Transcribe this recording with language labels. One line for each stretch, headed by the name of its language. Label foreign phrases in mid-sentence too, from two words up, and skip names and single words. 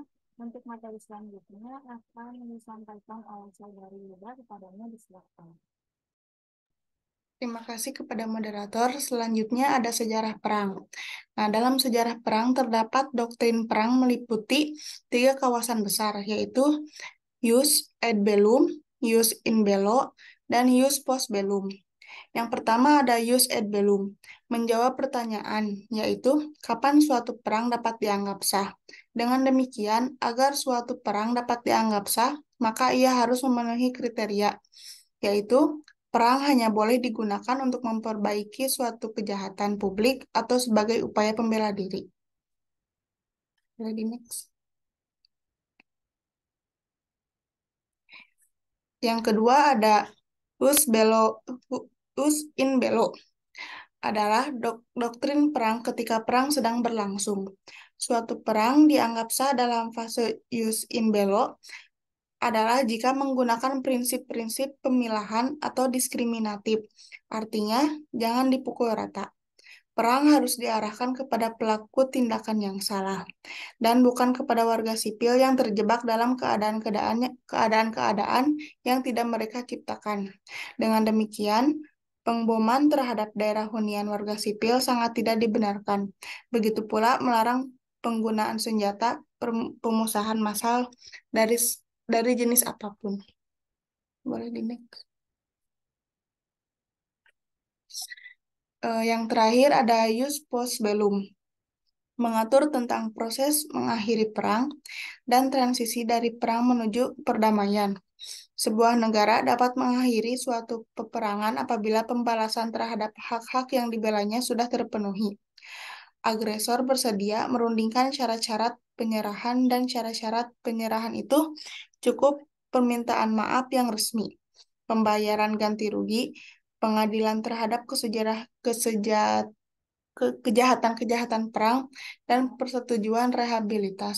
Indonesian: Untuk materi selanjutnya akan disampaikan oleh Saudari Wida. Kepadanya disilakan. Terima kasih kepada moderator. Selanjutnya ada sejarah perang. Nah, dalam sejarah perang terdapat doktrin perang meliputi 3 kawasan besar, yaitu
Latin: Jus ad bellum, Jus in bello,
Indonesian: dan
Latin: Jus post bellum.
Indonesian: Yang pertama ada
Latin: Jus ad bellum,
Indonesian: menjawab pertanyaan, yaitu kapan suatu perang dapat dianggap sah. Dengan demikian, agar suatu perang dapat dianggap sah, maka ia harus memenuhi kriteria, yaitu perang hanya boleh digunakan untuk memperbaiki suatu kejahatan publik atau sebagai upaya pembela diri.
English: Ready, next.
Indonesian: Yang kedua ada
Latin: Jus in bello,
Indonesian: adalah doktrin perang ketika perang sedang berlangsung. Suatu perang dianggap sah dalam fase
Latin: jus in bello
Indonesian: adalah jika menggunakan prinsip-prinsip pemilahan atau diskriminatif. Artinya, jangan dipukul rata. Perang harus diarahkan kepada pelaku tindakan yang salah dan bukan kepada warga sipil yang terjebak dalam keadaan-keadaan yang tidak mereka ciptakan. Dengan demikian, pengboman terhadap daerah hunian warga sipil sangat tidak dibenarkan. Begitu pula melarang penggunaan senjata pemusnahan massal dari jenis apapun. Boleh di next. Yang terakhir ada
Latin: jus post bellum,
Indonesian: mengatur tentang proses mengakhiri perang dan transisi dari perang menuju perdamaian. Sebuah negara dapat mengakhiri suatu peperangan apabila pembalasan terhadap hak-hak yang dibelanya sudah terpenuhi. Agresor bersedia merundingkan syarat-syarat penyerahan dan syarat-syarat penyerahan itu cukup permintaan maaf yang resmi, pembayaran ganti rugi, pengadilan terhadap kejahatan-kejahatan perang, dan persetujuan rehabilitas.